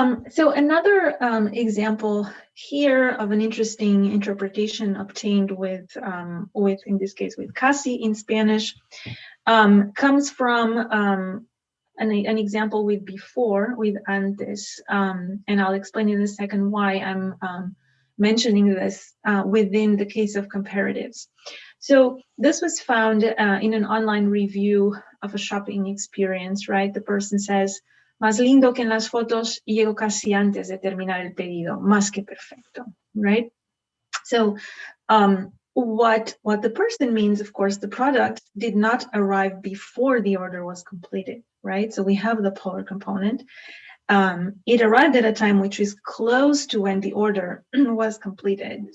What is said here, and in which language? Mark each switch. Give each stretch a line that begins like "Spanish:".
English: So another example here of an interesting interpretation obtained with in this case, with casi in Spanish, comes from an example with before, with antes, and I'll explain in a second why I'm mentioning this within the case of comparatives. So this was found in an online review of a shopping experience, right? The person says,
Spanish: "Más lindo que en las fotos, llego casi antes de terminar el pedido, más que perfecto,"
English: right? So what the person means, of course, the product did not arrive before the order was completed, right? So we have the polar component. It arrived at a time which is close to when the order was completed.